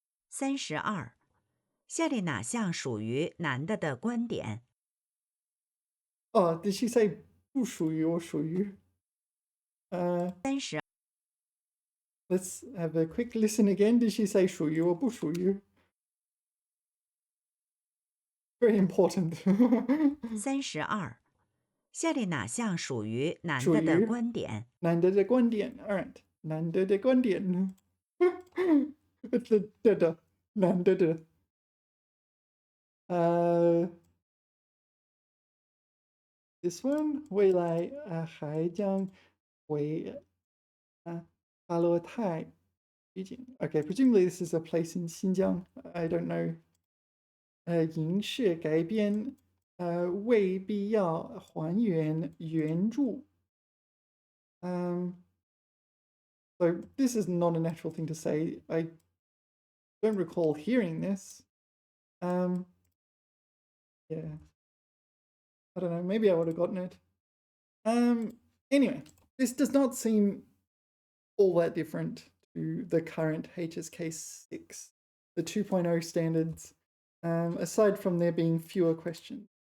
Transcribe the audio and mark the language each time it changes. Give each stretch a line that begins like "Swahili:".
Chinese: 32，下列哪项属于男的观点？
English: oh, did she say 不属于or 属于？
Chinese: 32，
English: Let's have a quick listen again. Did she say 属于 or 不属于？ Very important.
Chinese: 32，下列哪项属于男属于的观点？
English: 男的观点 All right. 男的观点 的男的This one
Chinese: 未来还将回阿勒泰取景
English: Okay, presumably this is a place in Xinjiang. I don't know.
Chinese: 影视改编未必要还原原著。
English: So this is not a natural thing to say. I don't recall hearing this. Yeah. I don't know, maybe I would have gotten it. Anyway, this does not seem all that different to the current HSK 6, the 2.0 standards, aside from there being fewer questions.